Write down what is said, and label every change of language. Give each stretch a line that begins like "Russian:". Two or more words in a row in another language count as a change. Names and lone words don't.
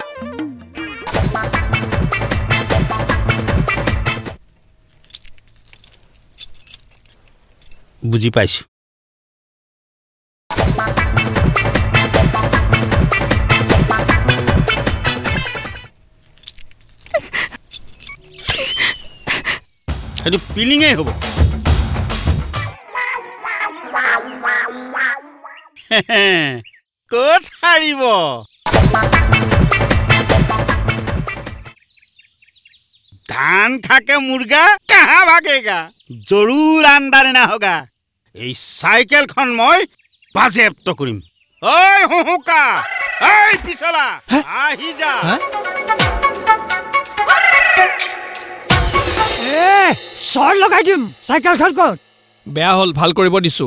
Assamese: বুজি পাইছো সেইটো পিলিঙেই হ'ব ক'ত হাৰিব
Hindi: धान खाके मुर्गा कहाँ भागेगा जरूर अंदर ना होगा
Assamese: এই সাইকেল খন মই বাজেপ্ত কৰিম ওই হুহুকা এই পিছলা আহি যা এ সর লগাই দিম সাইকেল খন কত বেয়া হ'ল ভাল কৰিব দিছো